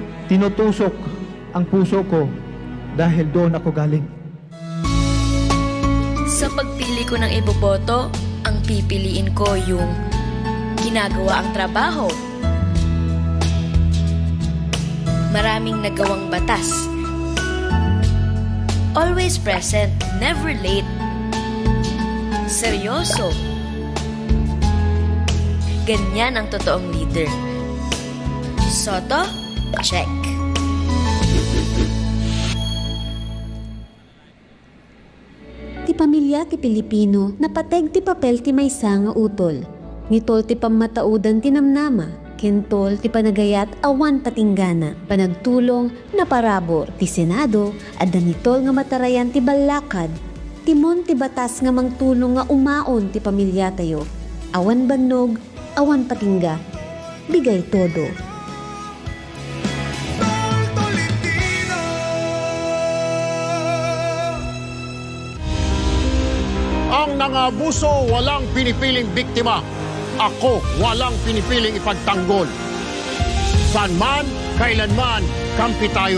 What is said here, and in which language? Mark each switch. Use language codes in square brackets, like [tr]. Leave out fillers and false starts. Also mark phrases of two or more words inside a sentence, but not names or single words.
[tl] Tinutusok ang puso ko dahil doon ako galing. Sa pagpili ko ng iboboto, ang pipiliin ko yung ginagawa ang trabaho. Maraming nagawang batas. [en] Always present, never late. [tl] Seryoso. Ganyan ang totoong leader. Soto, check. [ilo] Ti pamilya ti Pilipino, napateg ti papel ti maysa nga utol. Nitol ti pamataudan ti namnama. Kentol ti panagayat awan patinggana, panagtulong na parabor ti Senado, at danitol nga matarayan ti balakad, timon ti batas nga mangtulong nga umaon ti pamilya tayo. Awan bannog, awan patingga, [tl] bigay todo. Ang nangabuso walang pinipiling biktima. Ako walang pinipiling ipagtanggol. Saan man, kailanman, kampi tayo.